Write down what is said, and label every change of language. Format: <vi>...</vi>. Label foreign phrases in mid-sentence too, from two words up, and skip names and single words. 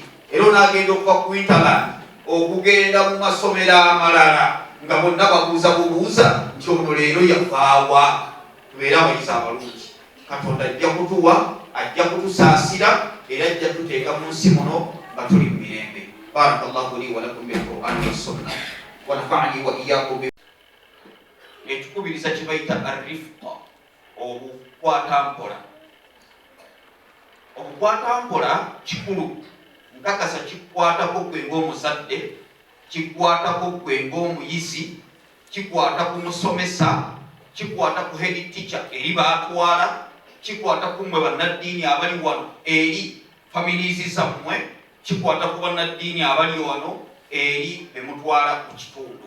<lg>Era onaagenda okuva ku Winterland okugenda mu masomero amalala nga bonna babuuza bubuuza nti ono leero yavaawa. Tubeere abayizi abalungi. Katonda ajja kutuwa, ajja kutusaasira era ajja tuteeka mu nsi muno nga tuli mu mirembe.</lg> <ar>بارك الله لي ولكم بالقرآن والسنة ونفعني وإياكم به.</ar> <lg>Etukubiriza kye bayita ar-rifqa, obukwatampola. Obukwatampola kikulu, nkakasa kikwatako gwe ng'omuzadde, kikwatako gwe ng'omuyizi, kikwata ku musomesa, kikwata ku</lg> <en>head teacher</en> <lg>eri baatwala, kikwata ku mmwe bannaddiini abali wano eri families zammwe, kikwata ku bannaddiini abali wano eri bemutwala ku kitundu.</lg>